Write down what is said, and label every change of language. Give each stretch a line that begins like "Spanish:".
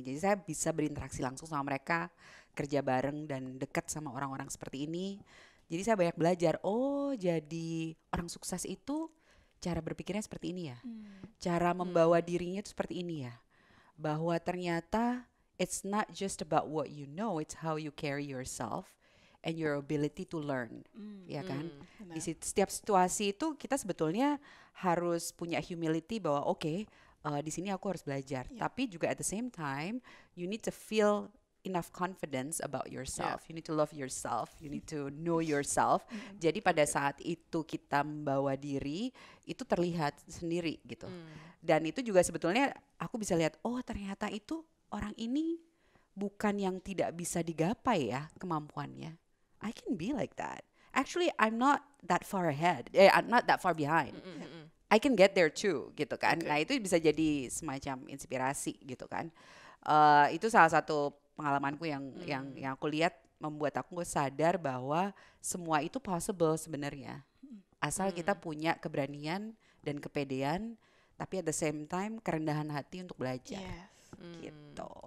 Indonesian: Jadi saya bisa berinteraksi langsung sama mereka, kerja bareng dan dekat sama orang-orang seperti ini. Jadi saya banyak belajar, jadi orang sukses itu cara berpikirnya seperti ini ya. Cara membawa dirinya itu seperti ini ya. Bahwa ternyata
English: it's not just about what you know, it's how you carry yourself and your ability to learn.
Indonesian: Ya kan? Di setiap situasi itu kita sebetulnya harus punya humility bahwa di sini aku harus belajar. Tapi juga
English: at the same time, you need to feel enough confidence about yourself. You need to love yourself. You need to know yourself.
Indonesian: Jadi pada saat itu kita membawa diri, itu terlihat sendiri gitu. Dan itu juga sebetulnya aku bisa lihat, ternyata itu orang ini bukan yang tidak bisa digapai ya kemampuannya.
English: I can be like that. Actually, I'm not that far ahead. I'm not that far behind. I can get there too
Indonesian: gitu kan. Nah itu bisa jadi semacam inspirasi gitu kan. Itu salah satu pengalamanku yang aku lihat membuat aku sadar bahwa semua itu possible sebenarnya. Asal kita punya keberanian dan kepedean, tapi
English: at the same time
Indonesian: kerendahan hati untuk belajar. Gitu.